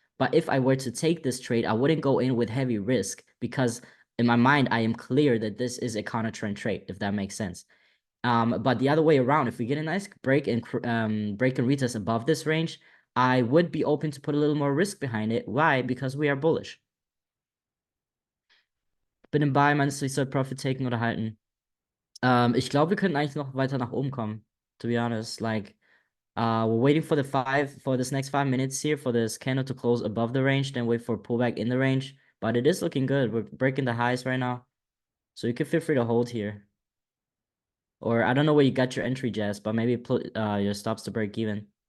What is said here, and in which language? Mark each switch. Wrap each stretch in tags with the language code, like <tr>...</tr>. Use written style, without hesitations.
<en>But if I were to take this trade, I wouldn't go in with heavy risk, because in my mind, I am clear that this is a counter trend trade, if that makes sense. But the other way around, if we get a nice break and retest above this range, I would be open to put a little more risk behind it. Why? Because we are bullish.</en> <de>Bin im Buy, meinst du, ich soll Profit taken oder halten? Ich glaube, wir könnten eigentlich noch weiter nach oben kommen,</de> <en>to be honest. Like, we're waiting for this next 5 minutes here for this candle to close above the range, then wait for a pullback in the range. But it is looking good. We're breaking the highs right now. So you can feel free to hold here. Or I don't know where you got your entry, Jess, but maybe put your stops to break even.</en>